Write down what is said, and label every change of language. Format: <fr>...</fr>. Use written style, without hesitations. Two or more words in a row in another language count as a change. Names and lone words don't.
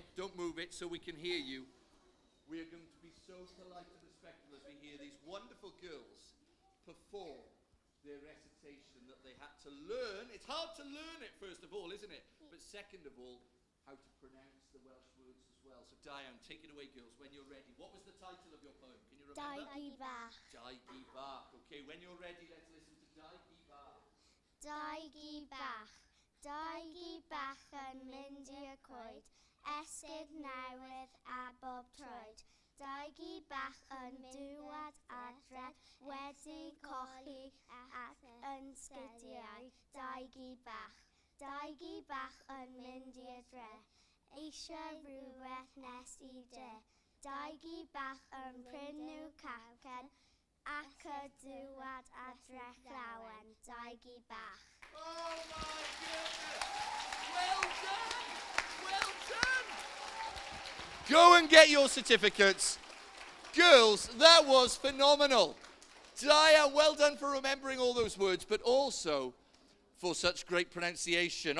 <en>Don't move it so we can hear you. We are going to be so polite and respectful as we hear these wonderful girls perform their recitation that they had to learn. It's hard to learn it, first of all, isn't it? But second of all, how to pronounce the Welsh words as well. So Diane, take it away, girls, when you're ready. What was the title of your poem? Can you remember?</en> <cy>Dau bach. Dau bach. Okay, when you're ready, let's listen to Dau bach. Dau bach. Dau bach yn mynd i'r coed, esgid newydd a bob troed. Dau bach yn dŵad adre, wedi cochi ac yn sgidiau. Dau bach. Dau bach yn mynd i'r dre, eisiau rhywbeth nes I dre. Dau bach yn prynu cacen, ac y dŵad adre llawen. Dau bach.</cy> <en>Oh my goodness! Well done! Well done! Go and get your certificates. Girls, that was phenomenal. Diane, well done for remembering all those words, but also for such great pronunciation.</en>